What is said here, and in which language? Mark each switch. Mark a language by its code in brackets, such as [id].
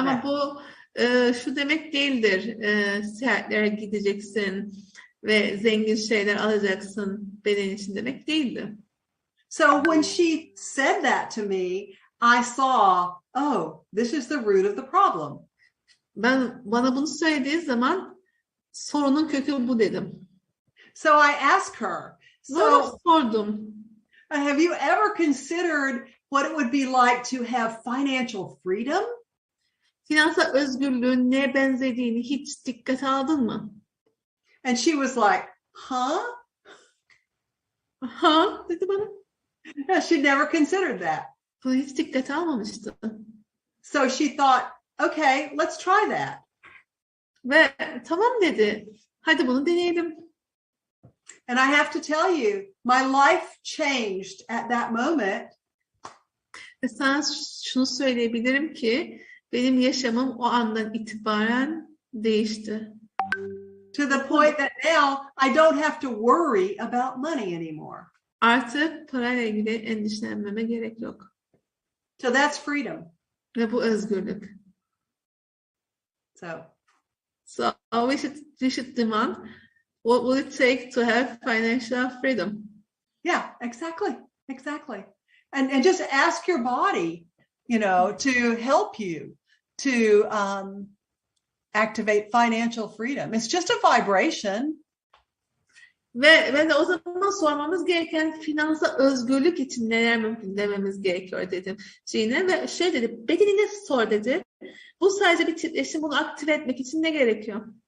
[tr] Ama [en] that. [tr] bu şu demek değildir. Seyahatlere gideceksin ve zengin şeyler alacaksın beden için demek değildi. [en] So when she said that to me, I saw, oh, this is the root of the problem. [tr] Bana bunu söylediği zaman sorunun kökü bu dedim. [en] So I asked her, [tr] so sordum. [en] Have you ever considered what it would be like to have financial freedom? [tr] Finansal özgürlüğün neye benzediğini hiç dikkate aldın mı? [en] And she was like, huh? [tr] Huh? Dedi bana. [en] No, she'd never considered that. [tr] Bunu hiç dikkate almamıştı. [en] So she thought, okay, let's try that. [tr] Ve tamam dedi. Hadi bunu deneyelim. [en] And I have to tell you, my life changed at that moment. [tr] Ve sana şunu söyleyebilirim ki benim yaşamım o andan itibaren değişti. [en] To the point that now I don't have to worry about money anymore. [tr] Artık parayla ilgili endişelenmeme gerek yok. [en] So that's freedom. [tr] Ve bu özgürlük. [en] So we should demand, what will it take to have financial freedom? Yeah, exactly. And just ask your body, to help you to activate financial freedom. It's just a vibration. [tr] Ve de o zaman sormamız gereken finansal özgürlük için neler mümkün dememiz gerekiyor dedim Gina. Ve şey dedi, bedenine sor dedi. Bu sadece bir titreşim, bunu aktive etmek için ne gerekiyor?